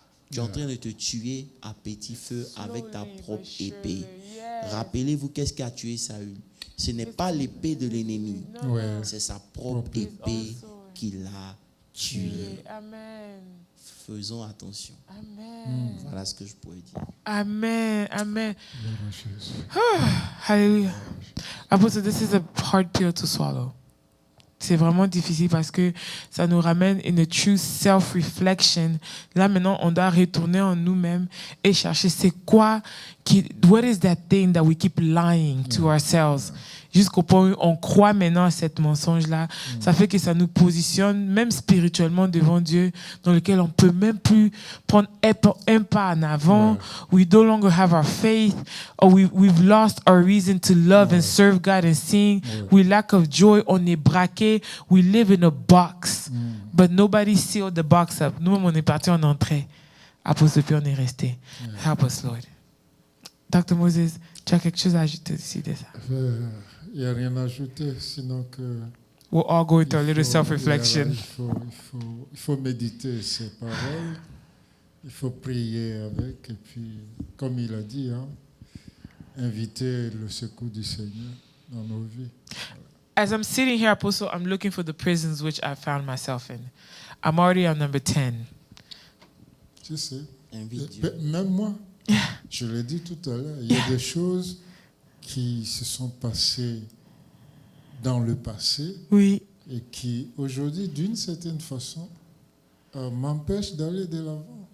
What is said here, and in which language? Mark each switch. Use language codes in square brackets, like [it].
[fr] Tu es en train de te tuer à petit feu avec ta propre épée. Rappelez-vous qu'est-ce qui a tué Saül. Ce n'est pas l'épée de l'ennemi. C'est sa propre épée qui l'a tué. Amen. Faisons attention. Amen. Voilà ce que je pourrais dire. Amen. Amen. Hallelujah. [en] Apostle, this is a hard pill to swallow. [fr] C'est vraiment difficile parce que ça nous ramène une [en] true self-reflection. [fr] Là, maintenant, on doit retourner en nous-mêmes et chercher c'est quoi [en] what is that thing that we keep lying to ourselves. [fr] jusqu'au point où on croit maintenant à cette mensonge-là. Ça fait que ça nous positionne, même spirituellement, devant Dieu, dans lequel on peut même plus prendre un pas en avant. [en] We no longer have our faith, or we've lost our reason to love and serve God and sing. We lack of joy. [fr] On est braqué. [en] We live in a box, but nobody sealed the box up. [fr] Nous-mêmes, on est parti en entrée. Apôtre, puis on est resté. [en] Help us, Lord. [fr] Dr. Moses, tu as quelque chose à ajouter ici de ça? Il n'y a rien à ajouter, sinon que... [en] We're all going through a little self-reflection. [fr] Il faut méditer ces paroles, il faut prier avec, et puis, comme il a dit, hein, inviter le secours du Seigneur dans nos vies. [en] As I'm sitting here, Apostle, I'm looking for the prisons which I found myself in. I'm already on number 10. [fr] Tu sais, Invite Dieu. même moi, je l'ai dit tout à l'heure, il y a des choses qui se sont passées dans le passé Oui. et qui, aujourd'hui, d'une certaine façon, m'empêchent d'aller de l'avant.